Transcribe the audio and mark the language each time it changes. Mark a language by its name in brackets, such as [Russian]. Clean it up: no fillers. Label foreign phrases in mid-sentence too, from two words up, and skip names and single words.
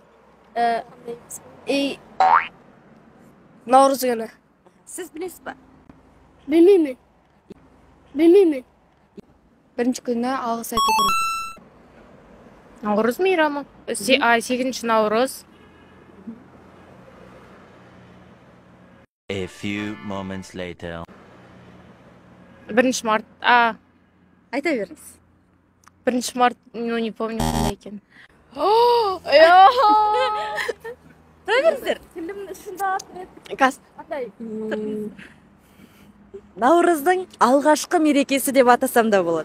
[Kazakh] Наурыз күні. Сіз білесіз ба? Білмеймін. 1 күні алғыс айту күні. Наурыз мейрамы. 8 наурыз. [English] A few moments later. [Kazakh] 1 март. Айта беріңіз. 1 март, [Russian] не помню [Kazakh] қандай екен. Тұра беріңіздер. Қас. Наурыздың алғашқы мерекесі деп атасам да болады.